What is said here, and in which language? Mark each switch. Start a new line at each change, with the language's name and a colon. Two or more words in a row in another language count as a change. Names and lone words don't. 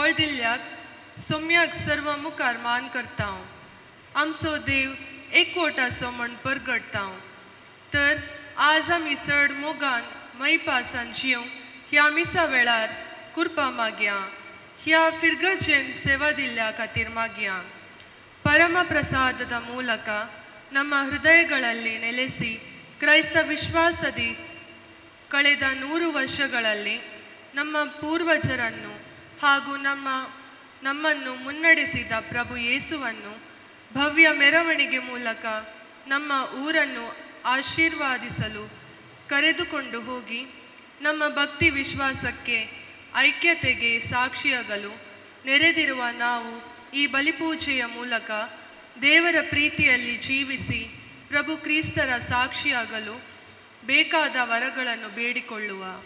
Konkani: दिल्ल्याक सोम्याक सर्व मुखार मान करता आमचो देव एकवटाचो म्हण परगडता तर आज आमी चड मोगान मैपासान जियोंक ह्या मिसा वेळार कृपा मागया ह्या फिरगजेन सेवा दिल्ल्या खातीर मागया
Kannada: ಪರಮಪ್ರಸಾದದ ಮೂಲಕ ನಮ್ಮ ಹೃದಯಗಳಲ್ಲಿ ನೆಲೆಸಿ ಕ್ರೈಸ್ತ ವಿಶ್ವಾಸದಿ ಕಳೆದ 100 ವರ್ಷಗಳಲ್ಲಿ ನಮ್ಮ ಪೂರ್ವಜರನ್ನು ಹಾಗೂ ನಮ್ಮನ್ನು ಮುನ್ನಡೆಸಿದ ಪ್ರಭು ಯೇಸುವನ್ನು ಭವ್ಯ ಮೆರವಣಿಗೆ ಮೂಲಕ ನಮ್ಮ ಊರನ್ನು ಆಶೀರ್ವಾದಿಸಲು ಕರೆದುಕೊಂಡು ಹೋಗಿ ನಮ್ಮ ಭಕ್ತಿ ವಿಶ್ವಾಸಕ್ಕೆ ಐಕ್ಯತೆಗೆ ಸಾಕ್ಷಿಯಾಗಲು ನೆರೆದಿರುವ ನಾವು ಈ ಬಲಿಪೂಜೆಯ ಮೂಲಕ ದೇವರ ಪ್ರೀತಿಯಲ್ಲಿ ಜೀವಿಸಿ ಪ್ರಭು ಕ್ರಿಸ್ತರ ಸಾಕ್ಷಿಯಾಗಲು ಬೇಕಾದ ವರಗಳನ್ನು ಬೇಡಿಕೊಳ್ಳುವ.